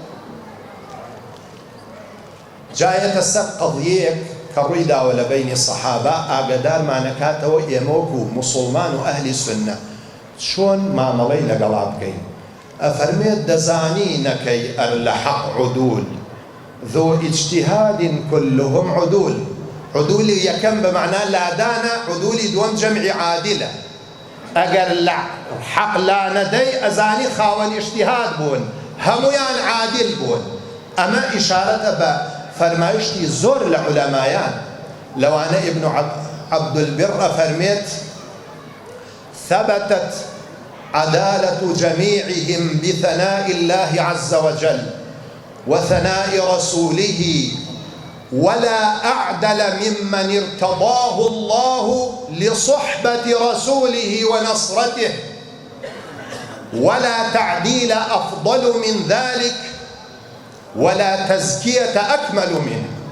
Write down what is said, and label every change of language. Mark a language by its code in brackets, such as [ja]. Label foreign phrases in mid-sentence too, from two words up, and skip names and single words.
[ckb] جایەتە سەر قەضیەیەک کە ڕوویداوە لە بەینی سەحابە ئاگادارمانەکاتەوە ئێمە وەکو موسڵمان و ئەهلی سوننە چۆن مامەڵەی لەگەڵا بکەین ئەفەرمێت دەزانی نەکەی ئەر لە حەق [ar] عودول ذو اجتهاد كلهم عدول [ckb] عدولی یەکەم بەمەعنا لادانە عدولی دووەم جەمعی عادلە ئەگەر لە حەق لا نەدەی ئەزانی خاوەن اجتهاد بوون هەمویان عادل بوون ئەمە ئیشارەتە بە فەرمایشتی زۆر لە عولەمایان لەوانە ئیبن عەبدولبر فەرمێت [ar] ثبتت عدالة جميعهم بثناء الله عز وجل وثناء رسوله ولا أعدل ممن ارتضاه الله لصحبة رسوله ونصرته ولا تعديل أفضل من ذلك ولا تزكية أكمل منه